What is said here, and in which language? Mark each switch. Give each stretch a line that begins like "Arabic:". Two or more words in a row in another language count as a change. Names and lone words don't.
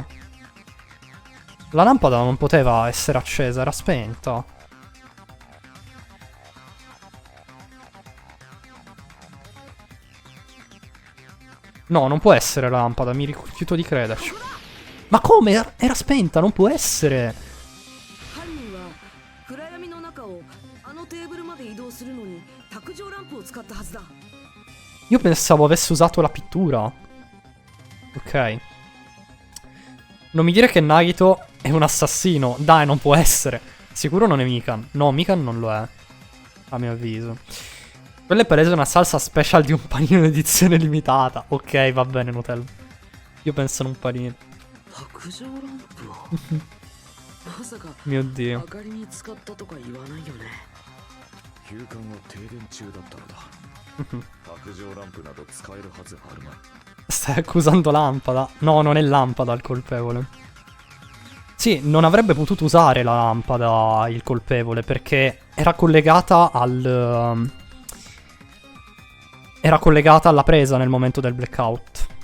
Italian: La lampada non poteva essere accesa, era spenta. No, non può essere la lampada, mi rifiuto di crederci. Ma come? Era spenta, non può essere.
Japanese: 犯人は暗闇の中をあのテーブルまで移動するのに卓上ランプを使ったはずだ。
Italian: Io pensavo avesse usato la pittura. Ok. Non mi dire che Nagito è un assassino. Dai, non può essere. Sicuro non è Mikan. No, Mikan non lo è. A mio avviso. Quella è palese una salsa special di un panino edizione limitata. Ok, va bene, Nutella. Io penso in un panino.
Japanese: 白状ランプをまさか
Italian: Mio
Japanese: 明
Italian: Dio.
Japanese: かりに使ったとか言わないよね。休館は停電中だったのだ白状ランプなど使えるはずあるまい
Italian: Stai accusando Lampada. No, non è Lampada il colpevole. Sì, non avrebbe potuto usare la lampada il colpevole perché era collegata al... era collegata alla presa nel momento del blackout.